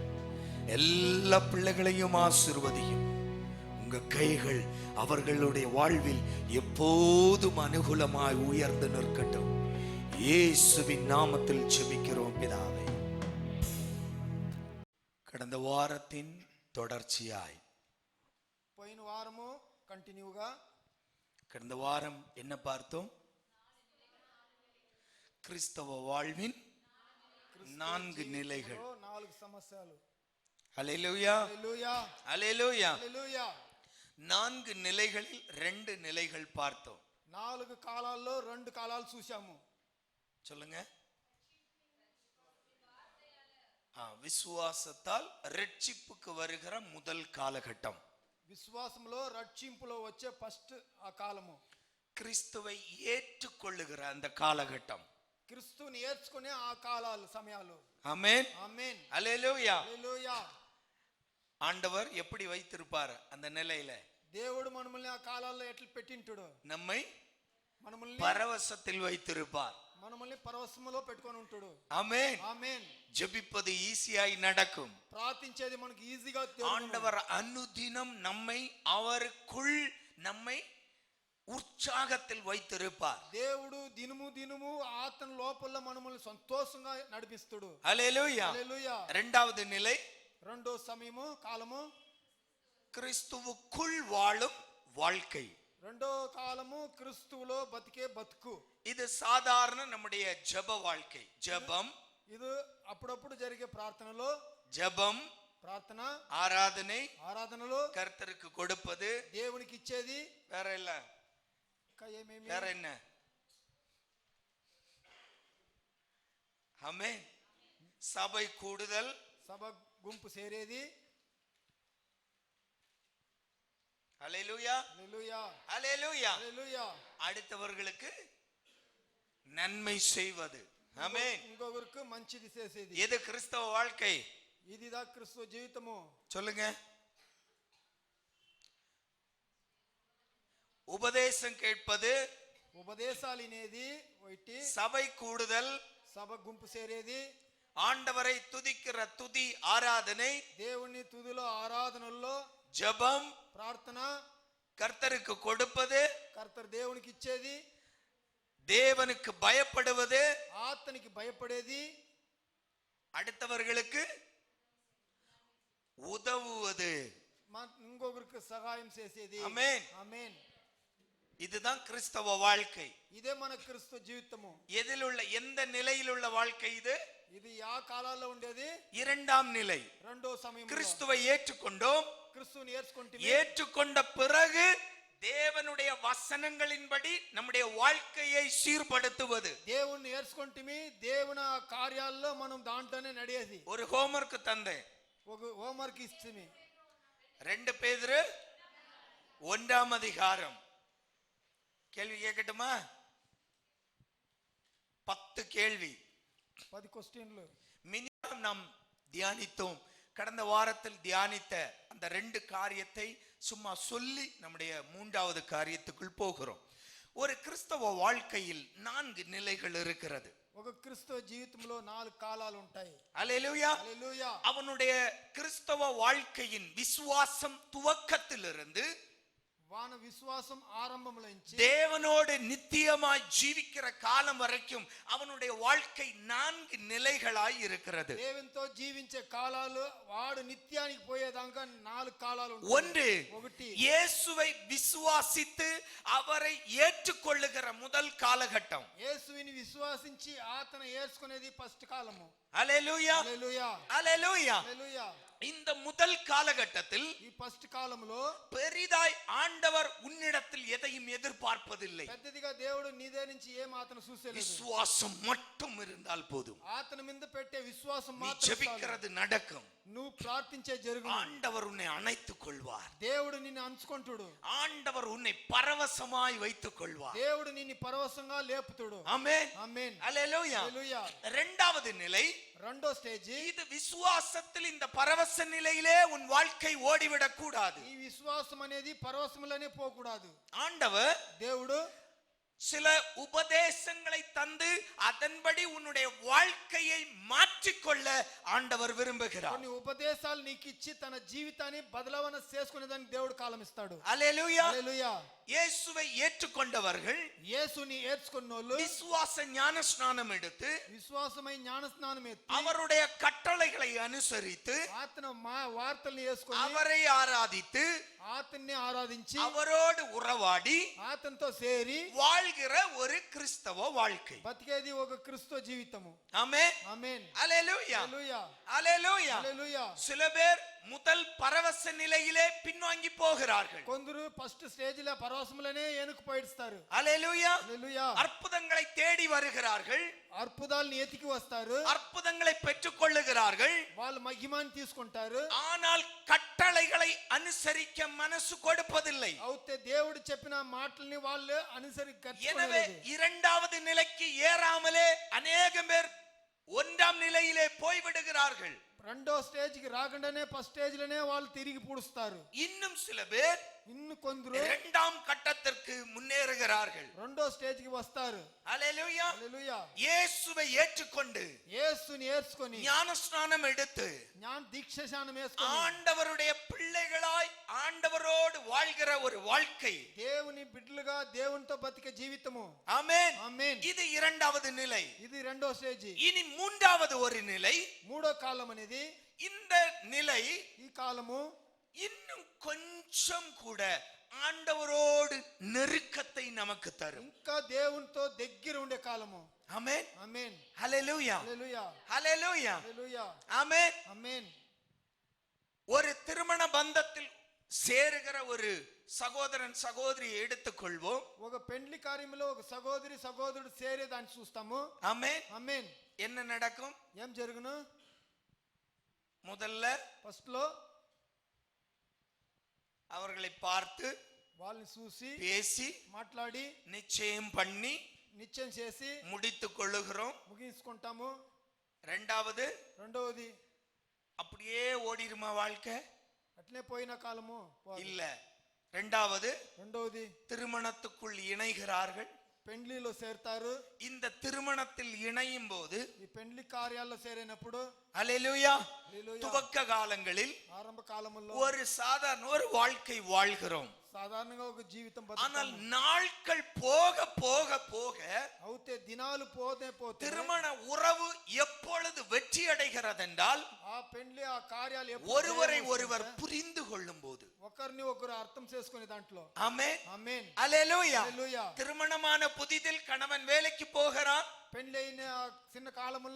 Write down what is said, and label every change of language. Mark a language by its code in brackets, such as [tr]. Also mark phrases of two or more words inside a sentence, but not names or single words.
[ta] எல்லா பிள்ளைகளையும் ஆசீர்வதியும். உங்க கைகள் அவர்களுடைய வாழ்வில் எப்போதும் அனுகூலமாய் உயர்ந்து நிற்கட்டும். இயேசுவின் நாமத்தில் ஜெபிக்கிறோம் பிதாவே. கடந்த வாரத்தின் தொடர்ச்சியாய் [te] పోయిన వారము కంటిన్యూగా [ta] கடந்த வாரம் என்ன பார்த்தோம்? கிறிஸ்தவ வாழ்வின் 4 நிலைகள். [te] 4 సమస్యలు. [ta] ஹல்லேலூயா, [te] హల్లెలూయా, [ta] ஹல்லேலூயா. [te] హల్లెలూయా. [ta] 4 நிலைகளில் 2 நிலைகள் பார்த்தோம். [te] 4 కాలాల్లో 2 కాలాలు చూశాము. [ta] சொல்லுங்க. விசுவாசத்தால் ரட்சிப்புக்கு வருகிற முதல் காலகட்டம். [te] విశ్వాసంలో రక్షింపులో వచ్చే ఫస్ట్ ఆ కాలము. [ta] கிறிஸ்துவை ஏற்றுக்கொள்ளுகிற அந்த காலகட்டம். [te] క్రీస్తుని ఏర్చుకునే ఆ కాలాలు సమయాలు. [ta] ஆமென், [te] ఆమేన్, [ta] ஹல்லேலூயா. [te] హల్లెలూయా. [ta] ஆண்டவர் எப்படி வைத்திருப்பார் அந்த நிலையில? [te] దేవుడు మనల్ని ఆ కాలాల్లో ఎట్లా పెట్టింటాడు? [ta] நம்மை [te] మనల్ని [ta] பரவசத்தில் வைத்திருப்பார். [te] మనల్ని పరవశములో పెట్టుకొని ఉంటాడు. [ta] ஆமென், [te] ఆమేన్. [ta] ஜெபிப்பது ஈஸியாய் நடக்கும். [te] ప్రార్థించేది మనకి ఈజీగా [ta] ஆண்டவர் அனுதினம் நம்மை அவருக்குள் நம்மை உற்சாகத்தில் வைத்திருப்பார். [te] దేవుడు దినము దినము ఆత్మ లోపల మనల్ని సంతోషంగా నడిపిస్తాడు. [ta] ஹல்லேலூயா. [te] హల్లెలూయా. [ta] இரண்டாவது நிலை, [te] రెండో సమయము కాలము [ta] கிறிஸ்துவுக்குள் வாழும் வாழ்க்கை. [te] రెండో కాలము క్రీస్తువులో బతికే బతుకు. [ta] இது சாதாரண நம்முடைய ஜெப வாழ்க்கை. ஜெபம், [te] ఇది అప్పుడప్పుడు జరిగే ప్రార్థనలో, [ta] ஜெபம், [te] ప్రార్థన, [ta] ஆராதனை, [te] ఆరాధనలో [ta] கர்த்தருக்கு கொடுப்பது, [te] దేవునికి ఇచ్చేది. [ta] வேற இல்ல. [te] ఇంకా ఏమేమి? [ta] வேற என்ன? ஆமென். சபை கூடுதல், [te] సభ గుంపు చేరేది. [ta] ஹல்லேலூயா, [te] హల్లెలూయా, [ta] ஹல்லேலூயா. [te] హల్లెలూయా. [ta] அடுத்தவர்களுக்கு நன்மை செய்வது. ஆமென். [te] ఇంకొకరికి మంచిది చేసేది. [ta] எது கிறிஸ்தவ வாழ்க்கை? [te] ఇదిదా క్రీస్తు జీవితము. [ta] சொல்லுங்க. உபதேசம் கேட்பது, [te] ఉపదేశాలు వినేది ఒకటి. [ta] சபை கூடுதல், [te] సభ గుంపు చేరేది. [ta] ஆண்டவரை துதிக்கிற துதி ஆராதனை, [te] దేవుని తుదిలో ఆరాధనల్లో [ta] ஜெபம், [te] ప్రార్థన, [ta] கர்த்தருக்கு கொடுப்பது, [te] కర్తర్ దేవునికి ఇచ్చేది, [ta] தேவனுக்கு பயப்படுவது, [te] ఆత్మనికి భయపడేది, [ta] அடுத்தவர்களுக்கு உதவுவது. [te] ఇంకొకరికి సహాయం చేసేది. [ta] ஆமென். [te] ఆమేన్. [ta] இதுதான் கிறிஸ்தவ வாழ்க்கை. [te] ఇదే మన క్రీస్తు జీవితము. [ta] எதில் உள்ள எந்த நிலையில் உள்ள வாழ்க்கை இது? [te] ఇది ఆ కాలాల్లో ఉండేది. [ta] இரண்டாம் நிலை. [te] రెండో సమయం. [ta] கிறிஸ்துவை ஏற்றுக்கொண்டோம். [te] క్రీస్తుని [ta] ஏற்றுக்கொண்ட பிறகு தேவனுடைய வசனங்களின்படி நம்முடைய வாழ்க்கையை சீர்படுத்துவது. [te] దేవుణ్ణి ఏర్చుకుంటేమి దేవుని కార్యాల్లో మనం దాంట్లోనే నడియేది. [ta] ஒரு ஹோம்வொர்க் தந்தேன். [te] ఒక హోంవర్క్ ఇస్తుంది. [ta] 2 பேதுரு 1ஆம் அதிகாரம். கேள்வி கேட்கட்டுமா? 10 கேள்வி. [te] 10 క్వశ్చన్లు [ta] மினிமம் நாம் தியானித்தோம். கடந்த வாரத்தில் தியானித்த அந்த 2 காரியத்தை சும்மா சொல்லி நம்முடைய 3வது காரியத்துக்குள் போகிறோம். ஒரு கிறிஸ்தவ வாழ்க்கையில் 4 நிலைகள் இருக்கிறது. [te] ఒక క్రిస్తవ జీవితంలో 4 కాలాలు ఉంటాయి. [ta] அல்லேலூயா. [te] హల్లెలూయా. [ta] அவனுடைய கிறிஸ்தவ வாழ்க்கையின் விசுவாசம் துவக்கத்திலிருந்து [te] వాన విశ్వాసం ఆరంభంలో నుంచి [ta] தேவனோடு நித்தியமாய் ஜீவிக்கிற காலம் வரைக்கும் அவனுடைய வாழ்க்கை 4 நிலைகளாய் இருக்கிறது. [te] దేవునితో జీవించే కాలాలు వాడు నిత్యానికి పోయేదాకా 4 కాలాలు [ta] ஒன்று, [te] ఒకటి [ta] இயேசுவை விசுவாசித்து அவரை ஏற்றுக்கொள்ளுகிற முதல் காலகட்டம். [te] యేసుని విశ్వాసించి ఆతన ఏర్చుకునేది ఫస్ట్ కాలము. [ta] அல்லேலூயா. [te] హల్లెలూయా. [ta] அல்லேலூயா. [te] హల్లెలూయా. [ta] இந்த முதல் காலகட்டத்தில் [te] ఈ ఫస్ట్ కాలంలో [ta] பெரிதாய் ஆண்டவர் உன்னிடத்தில் எதையும் எதிர்பார்ப்பதில்லை. [te] పెద్దదిగా దేవుడు నీదే నుంచి ఏం ఆతన చూసేలేదు. [ta] விசுவாசம் மட்டும் இருந்தால் போதும். [te] ఆతన మీద పెట్టే విశ్వాసం [ta] நீ [te] మాత్రం చాలు. [ta] ஜெபிக்கிறது நடக்கும். [te] నువ్వు ప్రార్థించే జరుగును. [ta] ஆண்டவர் உன்னை அணைத்துக் கொள்வார். [te] దేవుడు నిన్ను అంచుకుంటుడు. [ta] ஆண்டவர் உன்னை பரவசமாய் வைத்துக் கொள்வார். [te] దేవుడు నిన్ను పరవశంగా లేపుతుడు. [ta] ஆமென். [te] ఆమేన్. [ta] அல்லேலூயா. [te] హల్లెలూయా. [ta] இரண்டாவது நிலை, [te] రెండో స్టేజ్ [ta] இது விசுவாசத்தில் இந்த பரவச நிலையிலே உன் வாழ்க்கை ஓடிவிடக் கூடாது. [te] ఈ విశ్వాసం అనేది పరవశంలోనే పోకూడదు. [ta] ஆண்டவர் [te] దేవుడు [ta] சில உபதேசங்களை தந்து அதன்படி உன்னுடைய வாழ்க்கையை மாற்றிக்கொள்ள ஆண்டவர் விரும்புகிறார். [te] కొన్ని ఉపదేశాలు నీకు ఇచ్చి తన జీవితాన్ని బదలావన చేసుకునేదానికి దేవుడు కాలం ఇస్తాడు. [ta] அல்லேலூயா. [te] హల్లెలూయా. [ta] இயேசுவை ஏற்றுக்கொண்டவர்கள் [te] యేసుని ఏర్చుకున్నోళ్ళు [ta] விசுவாச ஞான ஸ்நானம் எடுத்து [te] విశ్వాసమై జ్ఞాన స్నానం ఎత్తి [ta] அவருடைய கட்டளைகளை அனுசரித்து [te] ఆతన మా వార్తల్ని వేసుకొని [ta] அவரை ஆராதித்து [te] ఆతన్ని ఆరాధించి [ta] அவரோடு உறவாடி [te] ఆతనతో సేరి [ta] வாழ்கிற ஒரு கிறிஸ்தவ வாழ்க்கை. [te] బతికేది ఒక క్రిస్తవ జీవితము. [ta] ஆமென். [te] ఆమేన్. [ta] அல்லேலூயா. [te] హల్లెలూయా. [ta] அல்லேலூயா. [te] హల్లెలూయా. [ta] சில பேர் முதல் பரவச நிலையிலே பின்வாங்கி போகிறார்கள். [te] కొందరు ఫస్ట్ స్టేజ్ లో పరవశంలోనే ఏనుకు పోయిస్తారు. [ta] அல்லேலூயா. [te] హల్లెలూయా. [ta] அற்புதங்களை தேடி வருகிறார்கள். [te] అద్భుతాలను ఎతికి వస్తారు. [ta] அற்புதங்களை பெற்றுக் கொள்ளுகிறார்கள். [te] వాళ్ళు మహిమాన్ని తీసుకుంటారు. [ta] ஆனால் கட்டளைகளை அனுசரிக்க மனசு கொடுப்பதில்லை. [te] అయితే దేవుడు చెప్పిన మాటల్ని వాళ్ళు [ta] எனவே [te] అనుసరించలేదు. [ta] இரண்டாவது நிலைக்கு ஏறாமலே அநேகம் பேர் ஒன்றாம் நிலையிலே போய்விடுகிறார்கள். [te] రెండో స్టేజ్ కి రాకుండానే ఫస్ట్ స్టేజ్ లోనే వాళ్ళు తిరిగి పూడుస్తారు. [ta] இன்னும் சில பேர் [te] ఇన్ని కొందరు [ta] இரண்டாம் கட்டத்திற்கு முன்னேறுகிறார்கள். [te] రెండో స్టేజ్ కి వస్తారు. [ta] அல்லேலூயா. [te] హల్లెలూయా. [ta] இயேசுவை ஏற்றுக்கொண்டு [te] యేసుని ఏర్చుకొని [ta] ஞானஸ்நானம் எடுத்து [te] జ్ఞాన దీక్షాస్నానం వేసుకొని [ta] ஆண்டவருடைய பிள்ளைகளாய் ஆண்டவரோடு வாழ்கிற ஒரு வாழ்க்கை. [te] దేవుని బిడ్డలుగా దేవునితో బతికే జీవితము. [ta] ஆமென். [te] ఆమేన్. [ta] இது இரண்டாவது நிலை. [te] ఇది రెండో స్టేజ్. [ta] இனி மூன்றாவது ஒரு நிலை. [te] మూడో కాలం అనేది [ta] இந்த நிலை [te] ఈ కాలము [ta] இன்னும் கொஞ்சம் கூட ஆண்டவரோடு நெருக்கத்தை நமக்கு தரும். [te] ఇంకా దేవునితో దగ్గర ఉండే కాలము. [ta] ஆமென். [te] ఆమేన్. [ta] ஹல்லேலூயா. [te] హల్లెలూయా. [ta] ஹல்லேலூயா. [te] హల్లెలూయా. [ta] ஆமென். [te] ఆమేన్. [ta] ஒரு திருமண பந்தத்தில் சேருகிற ஒரு சகோதரன் சகோதரியை எடுத்துக்கொள்வோம். [te] ఒక పెండ్లి కార్యములో ఒక సహోదరి సహోదరుడు చేరే దాన్ని చూస్తాము. [ta] ஆமென். [te] ఆమేన్. [ta] என்ன நடக்கும்? [te] ఏం జరుగును? [ta] முதல்ல [te] ఫస్ట్ లో [ta] அவர்களை பார்த்து [te] వాళ్ళని చూసి [ta] பேசி [te] మాట్లాడి [ta] நிச்சயம் பண்ணி [te] నిశ్చయం చేసి [ta] முடித்துக் கொள்ளுகிறோம். [te] ముగించుకుంటాము. [ta] ரெண்டாவது, [te] రెండవది [ta] அப்படியே ஓடிருமா வாழ்க்கை? [te] అట్లే పోయిన కాలము పోదు. [ta] இல்ல. ரெண்டாவது, [te] రెండవది [ta] திருமணத்துக்குள் இணைகிறார்கள். [te] పెండ్లిలో చేరతారు. [ta] இந்த திருமணத்தில் இணையும் போது [te] ఈ పెండ్లి కార్యాల్లో చేరినప్పుడు [ta] அல்லேலூயா, [te] హల్లెలూయా. [ta] துவக்க காலங்களில் [te] ఆరంభ కాలములో [ta] ஒரு சாதாரண ஒரு வாழ்க்கை வாழ்கிறோம். [te] సాధారణంగా ఒక జీవితం [ta] ஆனால் [te] బతుకుతాము. [ta] நாட்கள் போக போக போக [te] అవుతే దినాలు పోతే పోతే [ta] திருமண உறவு எப்பொழுது வெற்றி அடைகிறது என்றால் [te] ఆ పెండ్లి ఆ కార్యాలు ఎప్పుడు [ta] ஒருவரை [te] జయమొస్తుందో, [ta] ஒருவர் புரிந்து கொள்ளும் போது. [te] ఒకరిని ఒకరు అర్థం చేసుకునే దాంట్లో. [ta] ஆமென். [te] ఆమేన్. [ta] அல்லேலூயா. [te] హల్లెలూయా. [ta] திருமணமான புதிதில் கணவன் வேலைக்கு போகிறான். [te] పెండ్లి అయిన ఆ చిన్న కాలములో